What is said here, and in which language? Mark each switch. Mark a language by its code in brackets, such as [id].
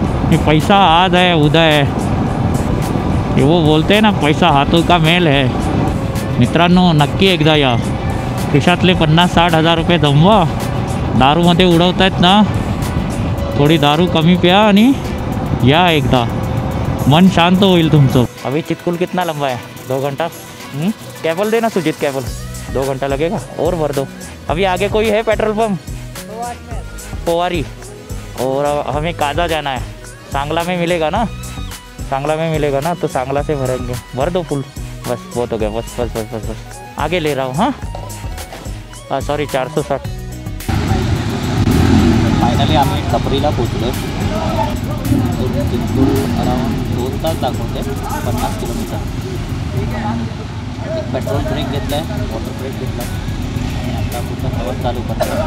[mr] हे पैसा आज आहे उद्या आहे, [hi] हे वो बोलते ना पैसा हातों का मेल है. [mr] मित्रांनो नक्की एकदा या. खिशातले 50-60 हजार रुपये जमवा. दारूमध्ये उडवतायत ना, थोडी दारू कमी प्या आणि या एकदा, मन शांत होईल तुमचं. [hi] अभी चितकुल कितना लंबा है? 2 घंटा. कैबल देना सुजीत, कैबल 2 घंटा लगेगा और भर दो. अभी आगे कोई है पेट्रोल पंप? पोवारी. और हमें काजा जाना है. सांगला में मिलेगा ना? सांगला में मिलेगा ना, तो सांगला से भरेंगे. भर दो फुल, बस बहुत हो गया. बस बस बस बस बस आगे ले रहा हूँ. हाँ सॉरी 460. [mr] फायनली आम्ही टपरीला पोचलो. चितकुल अराउंड 2 तास दाखवते, 50 किलोमीटर. एक पेट्रोल ब्रेक घेतला आहे, वॉटर ब्रेक घेतला आणि आता पुढचा प्रवास चालू करतो.